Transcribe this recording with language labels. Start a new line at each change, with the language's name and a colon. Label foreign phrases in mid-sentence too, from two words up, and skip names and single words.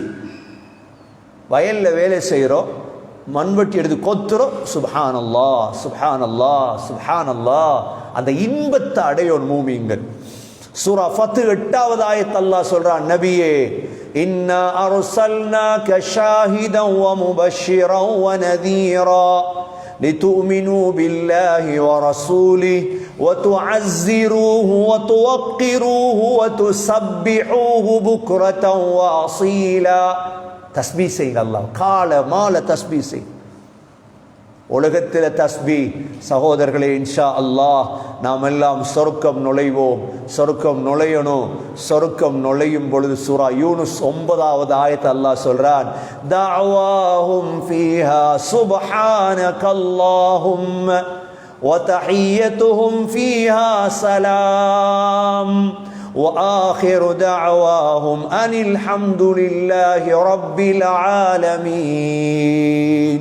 Tamil: வயல்ல வேலை செய்கிறோம், மண்வெட்டி எடுத்து கொத்துறோம்,
Arabic: سبحان الله سبحان الله سبحان الله.
Tamil: அந்த இன்பத்தை அடையோம் மூமின்கள். சூரா ஃபத் 8வது ஆயத் அல்லாஹ் சொல்றான், நபியே
Arabic: إنا أرسلناك شاهدا ومبشرا ونذيرا لتؤمنوا بالله ورسوله وتعزروه وتوقروه وتسبحوه بكرة وأصيلا.
Tamil: தஸ்பீஹ் செய்யுங்க. அல்லாஹ் கால மால தஸ்பீஹ் செய்யுங்க. உலகத்தில் தஸ்பீஹ் சகோதரர்களே,
Arabic: إن شاء الله
Tamil: நாம் எல்லாம் சொர்க்கம் நுழைவோம். சொர்க்கம் நுழையணும். சொர்க்கம் நுழையும் பொழுது சூரா யூனுஸ் 9வது ஆயத் அல்லாஹ் சொல்றான்,
Arabic: دعواهم فيها سبحانك اللهم وتحيتهم فيها سلام وآخر دعواهم أن الحمد لله رب العالمين.